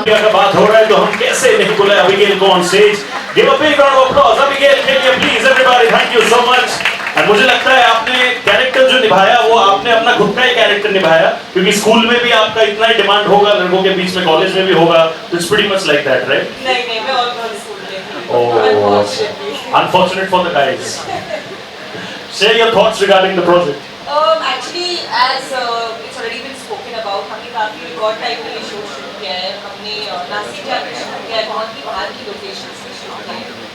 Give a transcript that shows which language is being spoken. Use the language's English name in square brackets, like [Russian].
[Hindi] अगर बात हो रहा है तो हम कैसे नहीं बुलाए अबिगेल को on stage. [English] give a big round of applause [Hindi] Abigail के लिए [English] Please everybody. Thank you so much. [Hindi] और मुझे लगता है आपने कैरेक्टर जो निभाया वो आपने अपना खुद का ही कैरेक्टर निभाया, क्योंकि स्कूल में भी आपका इतना ही डिमांड होगा लड़कों के बीच में, कॉलेज में भी होगा. [English] It's pretty much like that, right? [Hindi] नहीं मैं ऑल गर्ल्स स्कूल में. [English] Oh, unfortunate for the guys. Share your thoughts regarding the project. Actually, as it's already been spoken about, [Hindi] हमने काफी रिकॉर्ड टाइम में ये शो शुरू किया है. हमने नासिक जाकर शुरू किया है, बहुत ही बाहर की लोकेशंस में शुरू किया है.